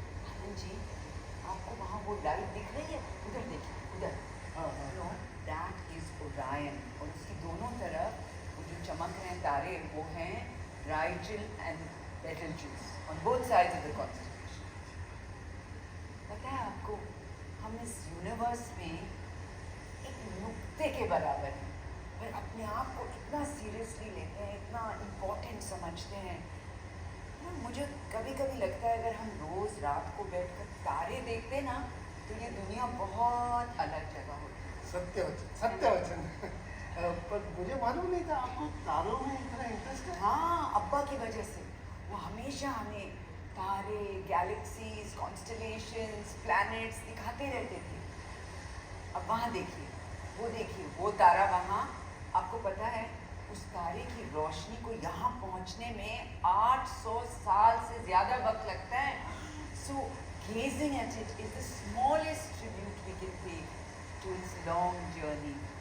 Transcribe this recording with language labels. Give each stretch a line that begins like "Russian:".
Hindi: आनंद जी, आपको वहाँ वो लाइट दिख रही है? उधर देखिए, उधर।
English: No, that is Orion,
Hindi: और उसकी दोनों तरफ वो जो चमक रहे हैं तारे, वो हैं
English: Rigel and Betelgeuse on both sides of the constellation.
Hindi: पता है आपको, हम इस यूनिवर्स में एक नुक्ते के बराबर हैं, पर अपने आप को इतना सीरियसली लेते हैं, इतना इम्पोर्टेंट समझते हैं। मुझे कभी कभी लगता है अगर हम रोज रात को बैठकर तारे देखते ना, तो ये दुनिया बहुत अलग जगह होती। सत्य वचन, सत्य वचन। पर मुझे मालूम नहीं था आपको तारों में इतना इंटरेस्ट है। हाँ, अब्बा की वजह से वो हमेशा हमें तारे, गैलेक्सीज, कॉन्स्टलेशंस, प्लैनेट्स दिखाते रहते थे। अब वहाँ देखिए, वो तारा वहाँ, आपको पता है उस तारे की रोशनी को यहाँ पहुँचने में 800 साल से ज़्यादा वक्त लगता है।
English: So gazing at it is the smallest tribute we can pay to its long journey.